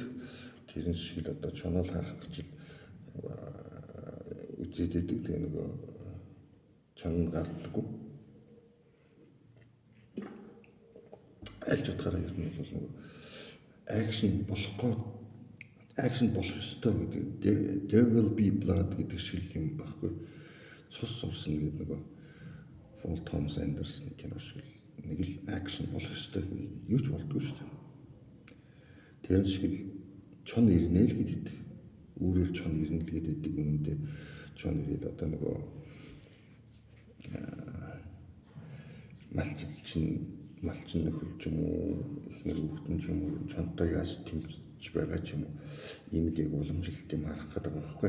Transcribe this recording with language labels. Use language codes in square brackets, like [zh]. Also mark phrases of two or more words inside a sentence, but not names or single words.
[mn] Тэрэн шиг л одоо чонол харах гэж үзээд идэг. Тэгээ нэг чон гардаггүй. Аль ч утгаараа ер нь бол нэг акшн болох ёстой гэдэг. There will be blood гэдэг шиг юм баггүй. Цус сурсан гэдэг нэг Paul Thomas Anderson кино шиг нэг л акшн болох ёстой юу ч болдгоо шүү дээ. Тэр шиг л чон ирнэ л гэдэг. Өөрөөр чон ирнэ л гэдэг үнэндээ чон ирээд одоо нөгөө малчин нөхөр ч юм уу ихнэр хүүхдэн ч юм уу чонтой яаж тэмцэж байгаа ч юм уу ийм л яг уламжлалт юм харах гэдэг байгаа байхгүй.